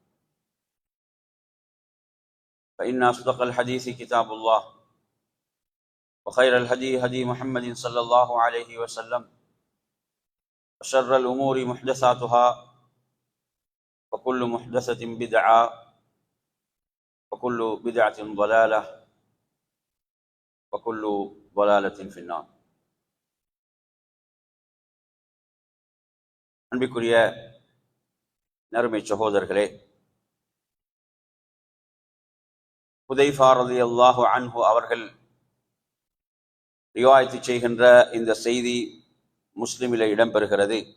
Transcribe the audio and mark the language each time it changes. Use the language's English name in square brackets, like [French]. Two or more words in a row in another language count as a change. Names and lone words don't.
[Arabic] فإن أصدق الحديث كتاب الله وخير الهدي هدي محمد صلى الله عليه وسلم وشر الأمور محدثاتها وكل محدثة بدعة وكل بدعة ضلالة وكل ضلالة في النار. [Tamil] அன்பிற்குரிய நறுமை சகோதரர்களே, ஹுதைஃபா [Arabic] رضي الله عنه [Tamil] அவர்கள் ரிவாயத்து செய்கின்ற இந்த செய்தி முஸ்லிமிலே இடம்பெறுகிறது.